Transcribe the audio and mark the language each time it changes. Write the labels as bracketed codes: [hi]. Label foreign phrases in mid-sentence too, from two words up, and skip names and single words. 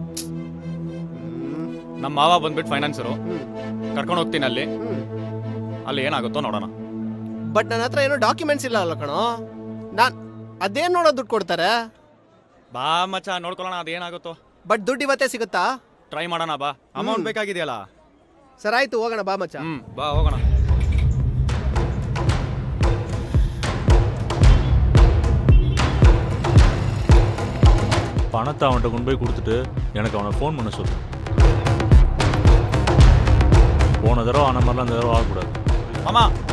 [kn] ನಮ್ಮ ಮಾವ ಬಂದ್ಬಿಟ್ಟು ಫೈನಾನ್ಸರು, ಕರ್ಕೊಂಡು ಹೋಗ್ತೀನಿ ಅಲ್ಲಿ ಏನಾಗುತ್ತೋ ನೋಡೋಣ. ಬಟ್ ನನ್ನ ಹತ್ರ ಏನೋ ಡಾಕ್ಯುಮೆಂಟ್ಸ್ ಇಲ್ಲ ಅಲ್ಲ ಕಣೋ. ನಾನು ಅದೇನು ನೋಡೋ ದುಡ್ಡು ಕೊಡ್ತಾರೆ? ಬಾ ಮಚ್ಚ ನೋಡ್ಕೊಳ್ಳೋಣ ಅದೇನಾಗುತ್ತೋ. ಬಟ್ ದುಡ್ಡು ಇವತ್ತೇ ಸಿಗುತ್ತಾ? ಟ್ರೈ ಮಾಡೋಣ ಬಾ. ಅಮೌಂಟ್ ಬೇಕಾಗಿದೆಯಲ್ಲ. ಸರ್ ಆಯ್ತು ಹೋಗೋಣ ಬಾ ಮಚ್ಚ. ಬಾ ಹೋಗೋಣ. [ta] பணத்தை அவன்கிட்ட கொண்டு போய் கொடுத்துட்டு எனக்கு அவனை ஃபோன் பண்ண சொல்லு. போன தடவை ஆன மாதிரிலாம் இந்த தடவை ஆகக்கூடாது. மாமா.